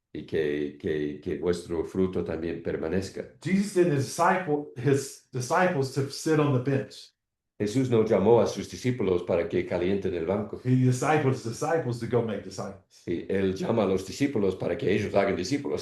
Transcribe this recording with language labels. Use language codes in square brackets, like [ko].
[es] y que vuestro fruto también permanezca. [en] Jesus didn't his disciples to sit on the bench. [es] Jesús no llamó a sus discípulos para que calienten el banco. [en] He disciples to go make disciples. [es] Y él llama a los discípulos para que ellos hagan discípulos.